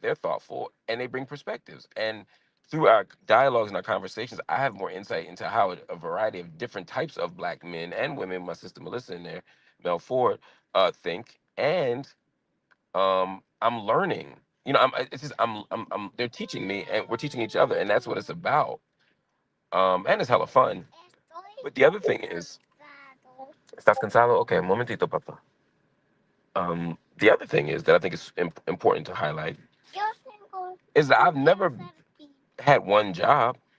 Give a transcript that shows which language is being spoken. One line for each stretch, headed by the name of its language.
English: They're thoughtful, and they bring perspectives. And through our dialogues and our conversations, I have more insight into how a variety of different types of Black men and women, my sister Melissa in there, Mel Ford, think. And I'm learning. It's just they're teaching me, and we're teaching each other, and that's what it's about. And it's hella fun. But the other thing is,
Spanish: ¿estás cansado? Okay, un momentito, papá.
English: The other thing is that I think is important to highlight is that I've never had one job.